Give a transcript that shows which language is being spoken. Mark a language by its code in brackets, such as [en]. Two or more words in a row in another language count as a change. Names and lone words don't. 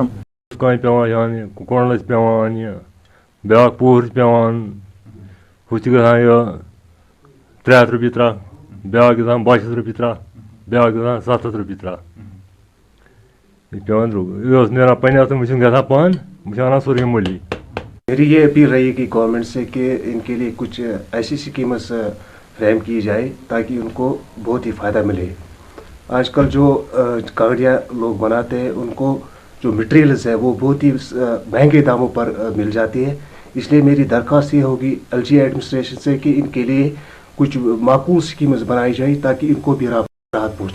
[ks] کامہِ پیٚوان یعنی کۄنٛڈلَس پیٚوان یہِ بیٛاکھ پوٗر چھِ پیٚوان ہُہ چھِ گژھان یہِ 300 رۄپیہِ ترٛکھ بیٛاکھ گژھان 22 رۄپیہِ ترٛکھ بیٛاکھ گژھان 700 رۄپیہِ ترٛکھ یہِ پیٚوان درٛوٚگ یہِ اوس نیران پنٛنہِ اَتھٕ وۄنۍ چھُنہٕ گژھان پانہٕ وۄنۍ چھِ اَنان سورُے مٔلی۔ [ur] میری یہ اپیل رہی کہ گورنمنٹ سے کہ ان کے لیے کچھ ایسی اسکیمز فریم کی جائے تاکہ ان کو بہت ہی فائدہ ملے۔ آج کل جو کانگڑیاں لوگ بناتے ہیں ان کو جو مٹیریلز ہے وہ بہت ہی مہنگے داموں پر مل جاتی ہے، اس لیے میری درخواست یہ ہوگی LG ایڈمنسٹریشن سے کہ ان کے لیے کچھ معقول اسکیمز بنائی جائے تاکہ ان کو بھی راحت پہنچے۔